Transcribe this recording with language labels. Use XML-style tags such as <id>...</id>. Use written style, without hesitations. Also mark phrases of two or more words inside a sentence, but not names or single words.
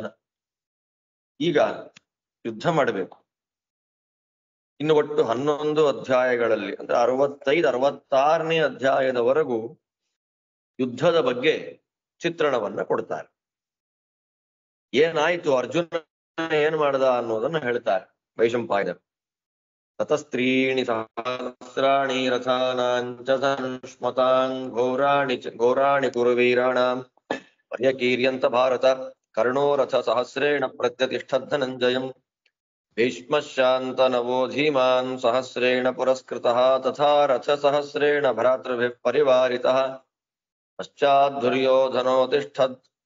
<kn>ಈಗ ಯುದ್ಧ ಮಾಡಬೇಕು. ಇನ್ನು ಒಟ್ಟು 11 ಅಧ್ಯಾಯಗಳಲ್ಲಿ ಅಂದ್ರೆ 65-66ನೇ ಅಧ್ಯಾಯದವರೆಗೂ ಯುದ್ಧದ ಬಗ್ಗೆ ಚಿತ್ರಣವನ್ನ ಕೊಡ್ತಾರೆ. ಏನಾಯ್ತು, ಅರ್ಜುನ ಏನ್ ಮಾಡ್ದ ಅನ್ನೋದನ್ನ ಹೇಳ್ತಾರೆ ವೈಶಂಪಾಯನರು.</kn> <sa>ತತಸ್ತ್ರೀಣಿ ಸಹಸ್ರಾಣಿ ರಥಾನಾಂಚ ಸಂಶ್ಮತಾಂ ಘೋರಾಣಿ ಕುರುವೀರಾಣಾಂ ಪರ್ಯಕೀರ್ಯಂತ ಭಾರತ ಕರ್ಣೋ ರಥ ಸಹಸ್ರೇಣ ಪ್ರತ್ಯತಿಷ್ಠದ್ ಧನಂಜಯಂ ಭೀಷ್ಮಶಾಂತನವೋ ಧೀಮಾನ್ ಸಹಸ್ರೇಣ ಪುರಸ್ಕೃತಃ ತಥಾ ರಥ ಸಹಸ್ರೇಣ ಭ್ರಾತೃಭಿಃ ಪರಿವಾರಿತಃ ಪಶ್ಚಾತ್ ದುರ್ಯೋಧನೋ ತಿಷ್ಠದ್</sa>